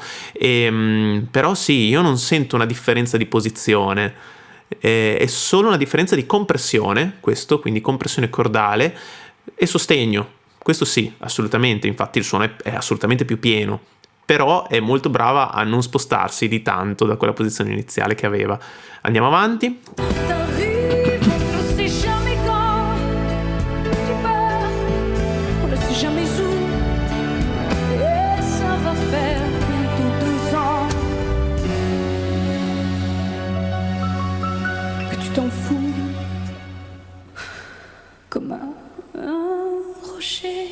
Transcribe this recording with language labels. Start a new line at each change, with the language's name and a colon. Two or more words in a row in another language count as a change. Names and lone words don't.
Italian: Però sì, io non sento una differenza di posizione, è solo una differenza di compressione, questo, quindi compressione cordale e sostegno. Questo sì, assolutamente, infatti il suono è assolutamente più pieno, però è molto brava a non spostarsi di tanto da quella posizione iniziale che aveva. Andiamo avanti.
French: T'arrives, on ne sait jamais quand. Tu pars, on ne sait jamais où. Et ça va faire bientôt 2 ans que tu t'en fous comme un rocher,